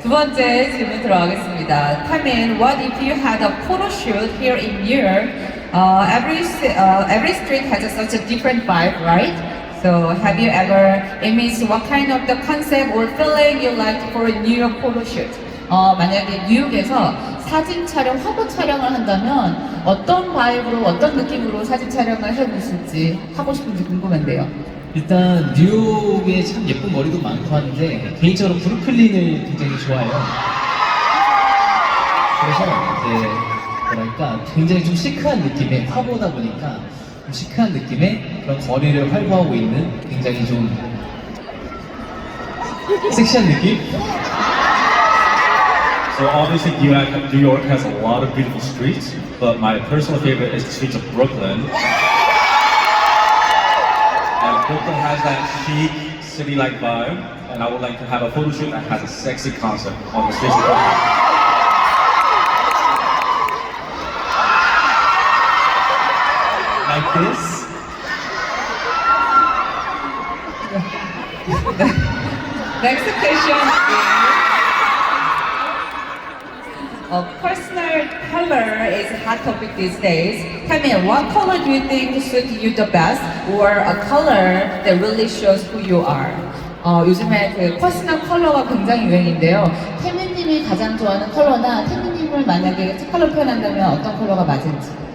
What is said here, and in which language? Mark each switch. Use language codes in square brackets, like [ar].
[ko] 두 번째 질문 들어가겠습니다. [en] Taemin, what if you had a photo shoot here in New York? Every street has such a different vibe, right? So have you ever imaged what kind of the concept or feeling you like for a New York photo shoot? [ko] 만약에 뉴욕에서 사진 촬영, 화보 촬영을 한다면 어떤 바이브로, 어떤 느낌으로 사진 촬영을 해보실지 하고 싶은지 궁금한데요. 일단 뉴욕에 참 예쁜 거리도 많고 한데 개인적으로 브루클린을 굉장히 좋아해요. 그래서 이제 뭐랄까 굉장히 좀 시크한 느낌의 화보다 보니까 좀 시크한 느낌의 그런 거리를 활보하고 있는 굉장히 좀 섹시한 느낌? [en] So obviously New York has a lot of beautiful streets, but my personal favorite is the streets of Brooklyn. And Brooklyn has that chic, city-like vibe, and I would like to have a photo shoot that has a sexy concept on the streets of Brooklyn. Like this? Next question is, personal color is a hot topic these days. Taemin, what color do you think suits you the best, or a color that really shows who you are? [ko] 요즘에 그 퍼스널 컬러가 굉장히 유행인데요. 태민님이 가장 좋아하는 컬러나 태민님을 만약에 색깔로 표현한다면 어떤 컬러가 맞을지?